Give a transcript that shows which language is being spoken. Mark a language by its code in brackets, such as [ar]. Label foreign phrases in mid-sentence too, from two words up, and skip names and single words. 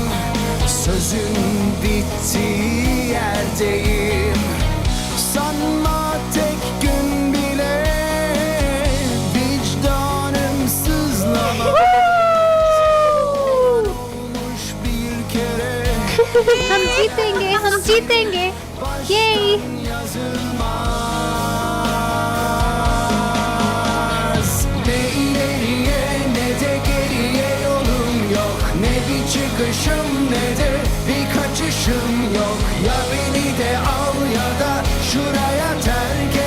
[tr] Sözün bittiği yerdeyim. Sanma tek gün bile vicdanım sızlamaz. Olmuş bir kere [hi] हम जीतेंगे, हम जीतेंगे. Yay! [tr] yazılmaz. Ne ileriye ne de geriye yolum yok. Ne bir çıkışım ne de bir kaçışım yok. Ya beni de al ya da şuraya terk et.